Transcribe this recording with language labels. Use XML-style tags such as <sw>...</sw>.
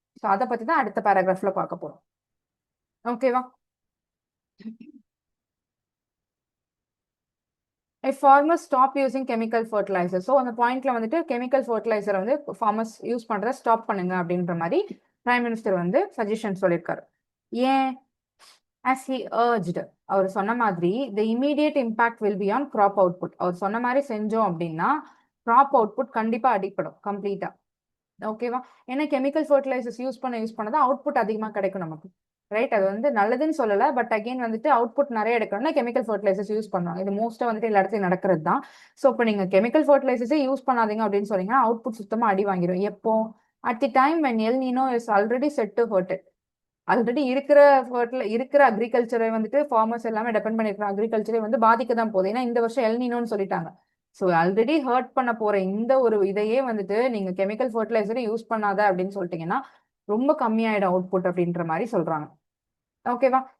<ta>So அதை பத்தி தான் அடுத்த பேராகிராஃப்ல பார்க்க போறோம். ஓகேவா?</ta> <en>Farmers stop using chemical fertiliser.</en> <ta>So அந்த பாயிண்ட்ல வந்துட்டு கெமிக்கல் ஃபர்டிலைசர் வந்து ஃபார்மர்ஸ் யூஸ் பண்றத ஸ்டாப் பண்ணுங்க அப்படின்ற மாதிரி பிரைம் மினிஸ்டர் வந்து சஜஷன் சொல்லியிருக்காரு. ஏன்?</ta> <en>as he urged,</en> <ta>அவர் சொன்ன மாதிரி</ta> <en>the immediate impact will be on crop output.</en> <ta>அவர் சொன்ன மாதிரி செஞ்சோம் அப்படின்னா crop output கண்டிப்பா அடிப்படும் கம்ப்ளீட்டா. ஓகேவா? ஏன்னா கெமிக்கல் ஃபர்டிலைசர்ஸ் யூஸ் பண்ணதான் அவுட்புட் அதிகமாக கிடைக்கும் நமக்கு, ரைட்? அது வந்து நல்லதுன்னு சொல்லல, பட் அகைன் வந்துட்டு அவுட்புட் நிறைய எடுக்கணும்னா கெமிக்கல் ஃபர்டிலைசர்ஸ் யூஸ் பண்ணுவாங்க. இது மோஸ்டா வந்துட்டு எல்லா இடத்துலையும் நடக்கிறது தான். ஸோ இப்போ நீங்க கெமிக்கல் ஃபர்டிலைசர்ஸே யூஸ் பண்ணாதீங்க அப்படின்னு சொன்னீங்கன்னா அவுட்புட் சுத்தமா அடி வாங்கிடும். எப்போ?</ta> <en>At the time when El Nino is already set to hurt it.</en> <ta>Already இருக்கிற அக்ரிகல்ச்சரை வந்துட்டு ஃபார்மர்ஸ் எல்லாமே டிபெண்ட் பண்ணிருக்கிற அக்ரிகல்ச்சரை வந்து பாதிக்க தான் போகுது. ஏன்னா இந்த வருஷம் எல் நீனோன்னு சொல்லிட்டாங்க. ஸோ ஆல்ரெடி ஹர்ட் பண்ண போற இந்த ஒரு இதையே வந்துட்டு நீங்க கெமிக்கல் ஃபர்டிலைசரை யூஸ் பண்ணாத அப்படின்னு சொல்லிட்டீங்கன்னா ரொம்ப கம்மியாயிடும் அவுட்புட் அப்படின்ற மாதிரி சொல்றாங்க. ஓகேவா?</ta>